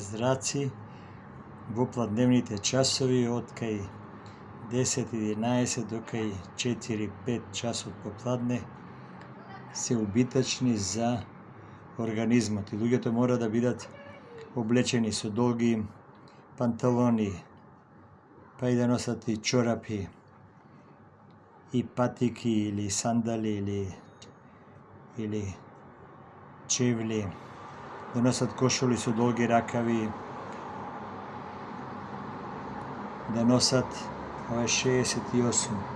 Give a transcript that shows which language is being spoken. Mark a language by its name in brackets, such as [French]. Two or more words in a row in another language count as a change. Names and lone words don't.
[Macedonian] зраци во пладневните часови од кај 10-11 до кај 4-5 часот попладне се убитачни за организмот и луѓето мора да бидат облечени со долги панталони, па и да носат чорапи и патики или сандали или чевли, да носат кошули со долги ракави, da nosat 68.